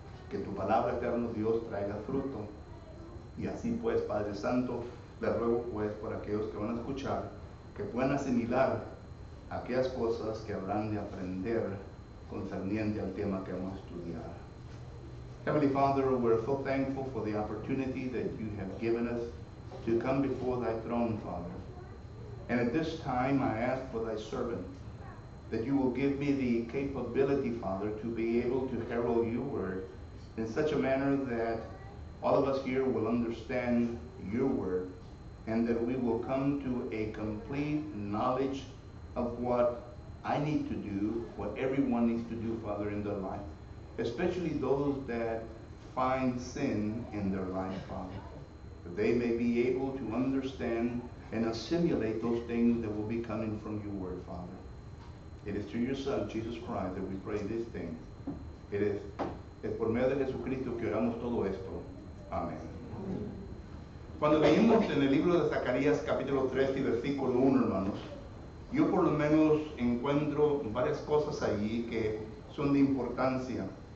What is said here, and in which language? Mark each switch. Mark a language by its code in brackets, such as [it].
[es] Que tu palabra, eterno Dios, traiga fruto. Y así pues, Padre Santo, le ruego pues por aquellos que van a escuchar, que puedan asimilar aquellas cosas que habrán de aprender concerniente al tema que vamos a estudiar. [en] Heavenly Father, we're so thankful for the opportunity that you have given us to come before thy throne, Father. And at this time, I ask for thy servant that you will give me the capability, Father, to be able to herald your word in such a manner that all of us here will understand your word, and that we will come to a complete knowledge of what I need to do, what everyone needs to do, Father, in their life, especially those that find sin in their life, Father, that they may be able to understand and assimilate those things that will be coming from your word, Father. It is through your Son, Jesus Christ, that we pray this thing. [es] Es por medio de Jesucristo que oramos todo esto. Amén. Cuando leímos en el libro de Zacarías capítulo 3 y versículo 1, hermanos, yo por lo menos encuentro varias cosas allí que son de importancia.